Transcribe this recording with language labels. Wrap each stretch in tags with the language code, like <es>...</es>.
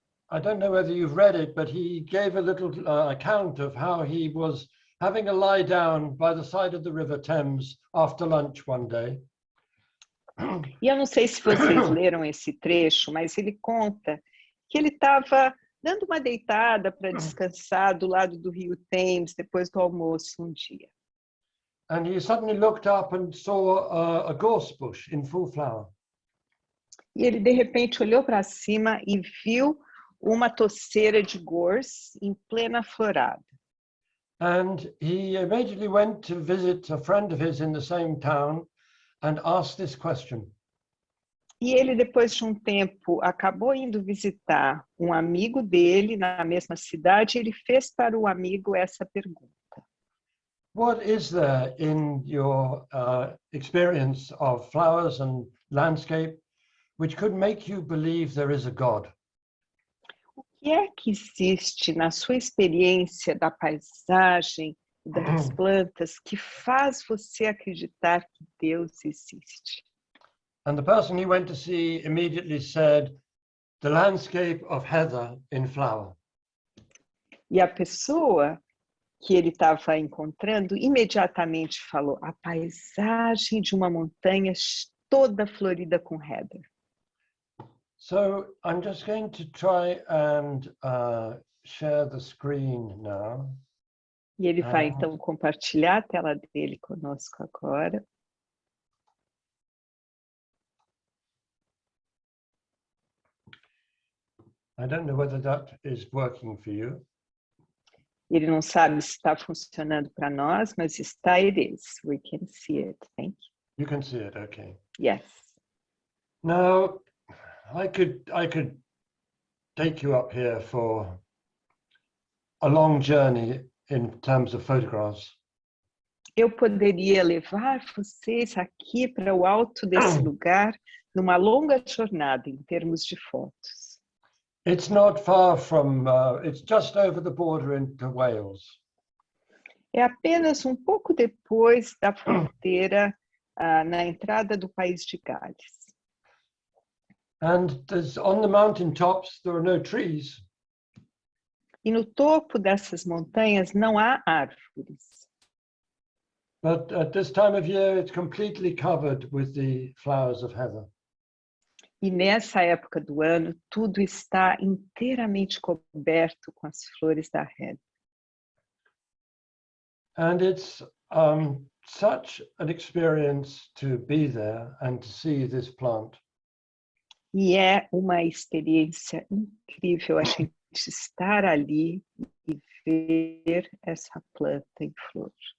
<en>I don't know whether you've read it, but he gave a little account of how he was having a lie down by the side of the River Thames after lunch one day.</en> <pt>E eu não sei se vocês leram esse trecho, mas ele conta que ele estava dando uma deitada para descansar do lado do rio Thames depois do almoço um dia.</pt> <en>And he suddenly looked up and saw a gorse bush in full flower.</en> <pt>E ele, de repente, olhou para cima e viu uma toceira de gorse em plena florada.</pt> <en>And he immediately went to visit a friend of his in the same town and asked this question.</en> <pt>E ele, depois de um tempo, acabou indo visitar um amigo dele na mesma cidade. Ele fez para o amigo essa pergunta.</pt> <en>What is there in your experience of flowers and landscape which could make you believe there is a God?</en> <pt>O que é que existe na sua experiência da paisagem e das plantas que faz você acreditar que Deus existe?</pt> <en>And the person he went to see immediately said, the landscape of heather in flower.</en> <pt>E a pessoa que ele estava encontrando imediatamente falou: a paisagem de uma montanha toda florida com heather.</pt> <en>So I'm just going to try and share the screen now.</en> <pt>E ele vai então compartilhar a tela dele conosco agora.</pt> <en>I don't know whether that is working for you.</en> <pt>Ele não sabe se está funcionando para nós, mas está,</pt> <en>it is. We can see it. Thank you. You can see it, okay. Yes. Now, I could take you up here for a long journey in terms of photographs.</en> <pt>Eu poderia levar vocês aqui para o alto desse lugar numa longa jornada em termos de fotos.</pt> <en>It's not far from, it's just over the border into Wales.</en> <pt>É apenas um pouco depois da fronteira, na entrada do país de Gales.</pt> <en>And on the mountain tops, there are no trees.</en> <pt>E no topo dessas montanhas não há árvores.</pt> <en>But at this time of year, it's completely covered with the flowers of heather.</en> <pt>E nessa época do ano, tudo está inteiramente coberto com as flores da heather.</pt> <en>And it's such an experience to be there and to see this plant.</en> <pt>E é uma experiência incrível a gente estar ali e ver essa planta em flor.</pt>